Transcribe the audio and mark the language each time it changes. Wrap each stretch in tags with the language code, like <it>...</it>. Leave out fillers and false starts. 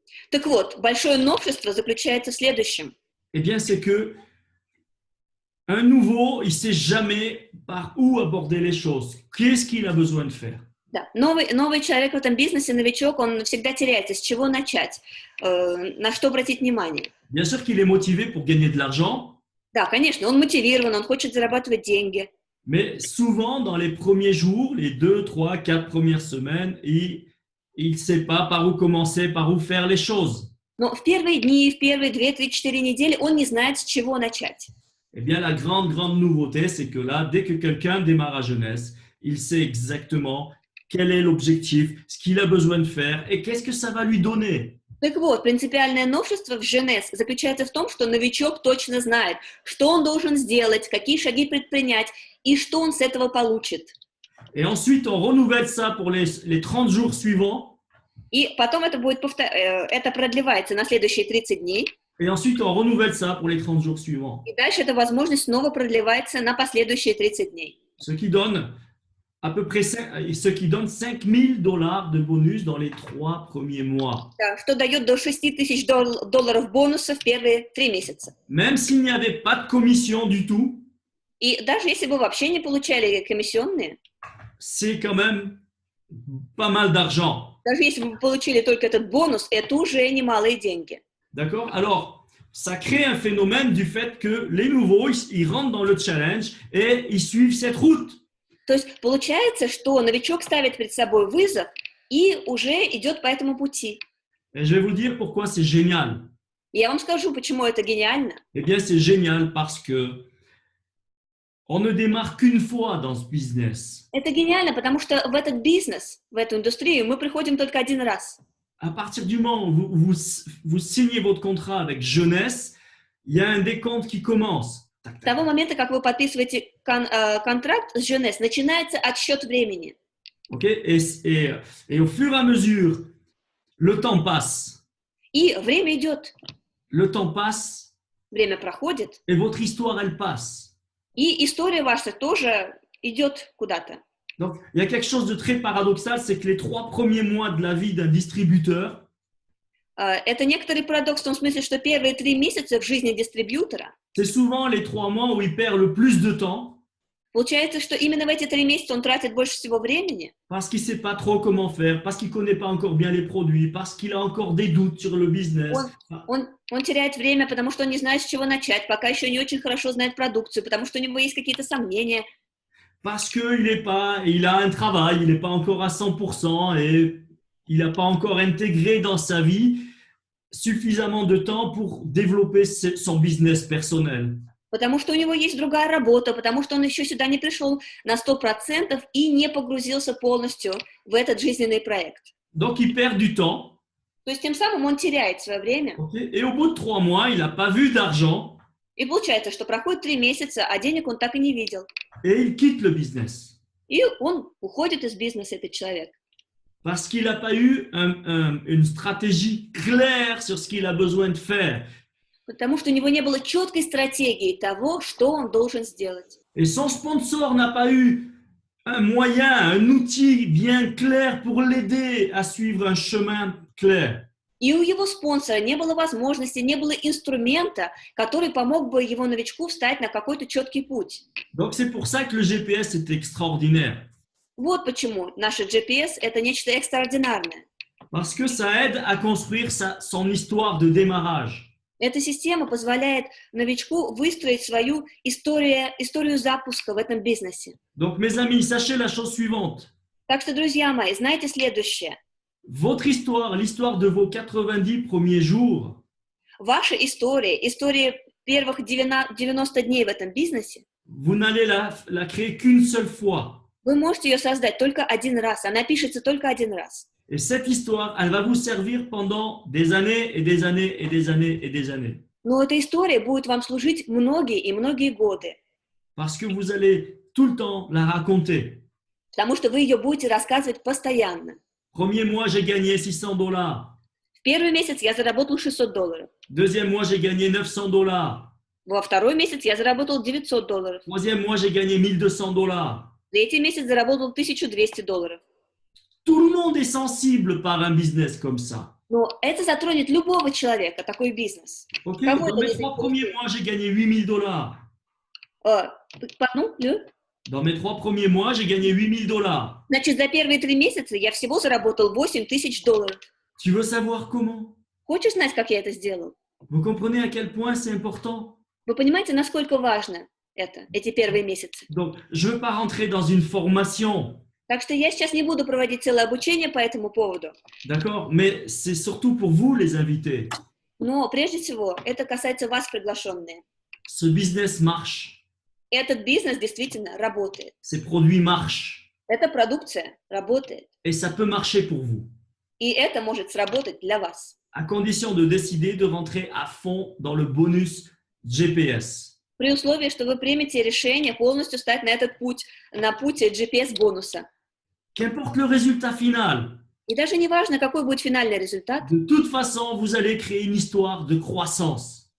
<ru>Так вот, большое новшество заключается в следующем.</ru> <fr>eh bien, c'est que un nouveau, il sait jamais par où aborder les choses. Qu'est-ce qu'il a besoin de faire?</fr> <ru>Да, новый человек в этом бизнесе, новичок, он всегда теряется, с чего начать, на что обратить внимание.</ru> <fr>Bien sûr qu'il est motivé pour gagner de l'argent.</fr> <ru>Да, конечно, он мотивирован, он хочет зарабатывать деньги.</ru> <fr>Mais souvent, dans les premiers jours, les 2, 3, 4 premières semaines, il ne sait pas par où commencer, par où faire les choses.</fr> <ru>Но в первые дни, в первые 2, 3, 4 недели он не знает, с чего начать.</ru> <fr>Eh bien, la grande nouveauté, c'est que là, dès que quelqu'un démarre à Jeunesse, il sait exactement quel est l'objectif, ce qu'il a besoin de faire et qu'est-ce que ça va lui donner.</fr> <ru>Так вот, принципиальное новшество в Jeunesse заключается в том, что новичок точно знает, что он должен сделать, какие шаги предпринять и что он с этого получит.</ru> <fr>Et ensuite, on renouvelle ça pour les 30 jours suivants.</fr> <ru>И потом это продлевается на следующие 30 дней.</ru> <fr>Et ensuite, on renouvelle ça pour les 30 jours suivants.</fr> <ru>И дальше эта возможность снова продлевается на последующие 30 дней.</ru> <fr>Ce qui donne à peu près 5 000 $ de bonus dans les 3 premiers mois.</fr> <ru>Да, что дает до $6 000 бонуса в первые 3 месяца.</ru> <fr>Même s'il n'y avait pas de commission du tout,</fr> <ru>И даже если вы вообще не получали комиссионные,</ru> <fr>c'est quand même pas mal d'argent.</fr> <ru>даже если вы получили только этот бонус, это уже немалые деньги.</ru> <fr>D'accord? Alors, ça crée un phénomène du fait que les nouveaux, ils rentrent dans le challenge et ils suivent cette route.</fr> <ru>То есть получается, что новичок ставит перед собой вызов и уже идет по этому пути.</ru> <fr>Et je vais vous dire pourquoi c'est génial.</fr> <ru>И я вам скажу, почему это гениально.</ru> <fr>Eh bien, c'est génial parce que on ne démarre qu'une fois dans ce business.</fr> <ru>Это гениально, потому что в этот бизнес, в эту индустрию мы приходим только один раз.</ru> <fr>À partir du moment où vous signez votre contrat avec Jeunesse, il y a un décompte qui commence.</fr> <ru>С того момента, как вы подписываете контракт с Jeunesse, начинается отсчет времени.</ru> <fr>Okay? Et au fur et à mesure, le temps passe.</fr> <ru>И время идет.</ru> <fr>Le temps passe</fr> <ru>Время проходит.</ru> <fr>et votre histoire, elle passe.</fr> <ru>И история ваша тоже идет куда-то.</ru> <fr>Donc, il y a quelque chose de très paradoxal, c'est que les 3 premiers mois de la vie d'un distributeur,</fr> <ru>Это некоторый парадокс в том смысле, что первые 3 месяца в жизни дистрибьютора</ru> <fr>c'est souvent les 3 mois où il perd le plus de temps</fr> <ru>получается, что именно в эти 3 месяца он тратит больше всего времени,</ru> <fr>parce qu'il ne sait pas trop comment faire, parce qu'il ne connaît pas encore bien les produits, parce qu'il a encore des doutes sur le business.</fr> <ru>он теряет время, потому что он не знает, с чего начать, пока еще не очень хорошо знает продукцию, потому что у него есть какие-то сомнения.</ru> <fr>parce il a un travail, il n'est pas encore à 100% et il n'a pas encore intégré dans sa vie suffisamment de temps pour développer son business personnel.</fr> <ru>Потому что у него есть другая работа, потому что он еще сюда не пришел на 100% и не погрузился полностью в этот жизненный проект.</ru> <fr>Donc, il perd du temps.</fr> <ru>То есть тем самым он теряет свое время.</ru> <fr>Okay? Et au bout de 3 mois, il n'a pas vu d'argent.</fr> <ru>И получается, что проходит 3 месяца, а денег он так и не видел.</ru> <fr>Et il quitte le business.</fr> <ru>И он уходит из бизнеса, этот человек.</ru> <fr>Parce qu'il n'a pas eu une stratégie claire sur ce qu'il a besoin de faire.</fr> <ru>Потому что у него не было четкой стратегии того, что он должен сделать.</ru> <fr>Et son sponsor n'a pas eu un moyen, un outil bien clair pour l'aider à suivre un chemin clair.</fr> <ru>И у его спонсора не было возможности, не было инструмента, который помог бы его новичку встать на какой-то четкий путь.</ru> <fr>Donc c'est pour ça que le GPS est extraordinaire.</fr> <ru>Вот почему наше GPS – это нечто экстраординарное.</ru> <fr>Parce que ça aide à construire son histoire de démarrage.</fr> <ru>Эта система позволяет новичку выстроить свою историю запуска в этом бизнесе.</ru> <fr>Donc mes amis, sachez la chose suivante.</fr> <ru>Так что, друзья мои, знайте следующее.</ru> <fr>Votre histoire, l'histoire de vos 90 premiers jours,</fr> <ru>Ваша история первых 90 дней в этом бизнесе,</ru> <fr>vous n'allez la créer qu'une seule fois.</fr> <ru>вы можете ее создать только один раз, она пишется только один раз.</ru> <fr>Et cette histoire, elle va vous servir pendant des années et des années et des années et des années.</fr> <ru>Но эта история будет вам служить многие и многие годы,</ru> <fr>Parce que vous allez tout le temps la raconter.</fr> <ru>потому что вы ее будете рассказывать постоянно.</ru> <fr>Premier mois, j'ai gagné $600.</fr> <ru>В первый месяц я заработал $600.</ru> <fr>Deuxième mois, j'ai gagné $900.</fr> <ru>Во второй месяц я заработал $900.</ru> <fr>Troisième mois, j'ai gagné $1,200.</fr> <ru>Третий месяц заработал $1200.</ru> <fr>Tout le monde est sensible par un business comme ça.</fr> <ru>Но это затронет любого человека, такой бизнес.</ru> <fr>Okay?</fr> <ru>Кого</ru> <fr>Dans</fr> <ru>это</ru> <fr>mes</fr> <ru>не</ru> <fr>3 premiers mois, j'ai gagné $8,000. Dans mes 3 premiers mois, j'ai gagné $8,000.</fr> <ru>Значит, за первые 3 месяца я всего заработал $8000.</ru> <fr>Tu veux savoir comment?</fr> <ru>Хочешь знать, как я это сделал?</ru> <fr>Vous comprenez à quel point c'est important?</fr> <ru>Вы понимаете, насколько важно эти первые месяцы?</ru> <fr>Donc, je ne veux pas rentrer dans une formation.</fr> <ru>Так что я сейчас не буду проводить целое обучение по этому поводу.</ru> <fr>D'accord? Mais c'est surtout pour vous, les invités.</fr> <ru>Но прежде всего, это касается вас, приглашенные.</ru> <fr>Ce business marche.</fr> <ru>Этот бизнес действительно работает.</ru> <fr>Ces produits marchent.</fr> <ru>Эта продукция работает.</ru> <fr>Et ça peut marcher pour vous.</fr> <ru>И это может сработать для вас.</ru> <fr>À condition de décider de rentrer à fond dans le bonus GPS.</fr> <ru>При условии, что вы примете решение полностью стать на этот путь, на путь GPS-бонуса.</ru> <fr>Qu'importe le résultat final.</fr> <ru>И даже не важно, какой будет финальный результат.</ru> <fr>De toute façon, vous allez créer une histoire de croissance.</fr>